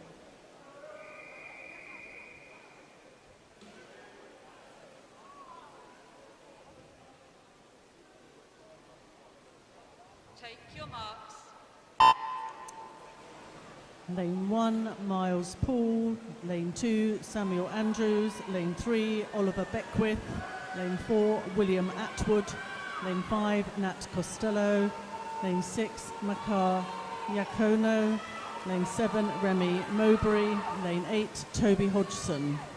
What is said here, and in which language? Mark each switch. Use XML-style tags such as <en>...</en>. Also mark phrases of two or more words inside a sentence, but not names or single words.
<en>Take your marks. Lane 1, Miles Paul. Lane 2, Samuel Andrews. Lane 3, Oliver Beckwith. Lane 4, William Atwood. Lane 5, Nat Costello. Lane 6, Makar Yakono. Lane 7, Remy Mowbray. Lane 8, Toby Hodgson.</en>